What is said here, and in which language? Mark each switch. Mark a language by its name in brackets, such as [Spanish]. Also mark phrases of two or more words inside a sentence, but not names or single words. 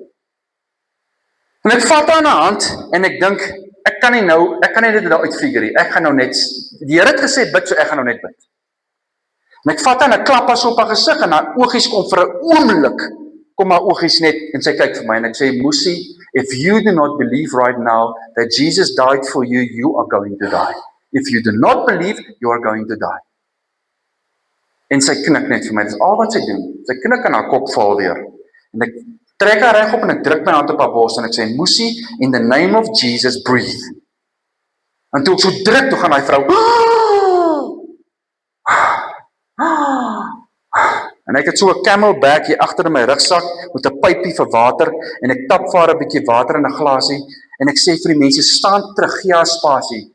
[Afrikaans] En ek vat haar in haar hand, en ek dink, ek kan nie dit nou uitfigure nie, ek gaan nou net, die Here het gesê bid, so ek gaan nou net bid. En ek vat haar en ek klap haar so op haar gesig, en haar oogies kom vir 'n oomblik, kom haar oogies net, en sy kyk vir my, en ek sê, [English] Musi, if you do not believe right now, that Jesus died for you, you are going to die. If you do not believe, you are going to die. [Afrikaans] En sy knik net vir my, dit is al wat sy doen, sy knik en haar kop val weer, en ek trek haar reg op, en ek druk my hand op haar bors, en ek sê, [English] Musi, in the name of Jesus, breathe. [Afrikaans] En toe ek so druk, toe gaan hy vrou, en ek het so 'n camelback hier agter in my rugsak, met 'n pypie vir water, en ek tap vir haar 'n bietjie water in 'n glasie, en ek sê vir die mense, staan terug, gee haar spasie.